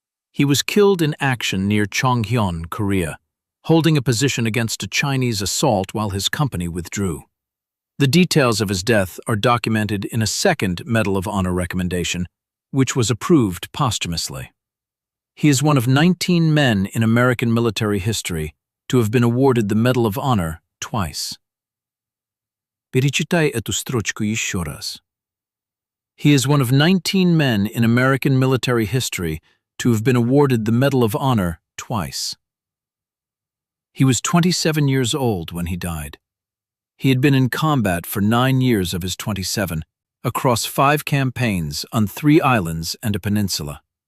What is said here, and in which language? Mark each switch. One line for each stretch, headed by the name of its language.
English: He was killed in action near Chonghyon, Korea, holding a position against a Chinese assault while his company withdrew. The details of his death are documented in a second Medal of Honor recommendation, which was approved posthumously. He is one of 19 men in American military history to have been awarded the Medal of Honor twice.
Russian: Перечитай эту строчку еще раз.
English: He is one of 19 men in American military history to have been awarded the Medal of Honor twice. He was 27 years old when he died. He had been in combat for 9 years of his 27, across 5 campaigns on 3 islands and a peninsula.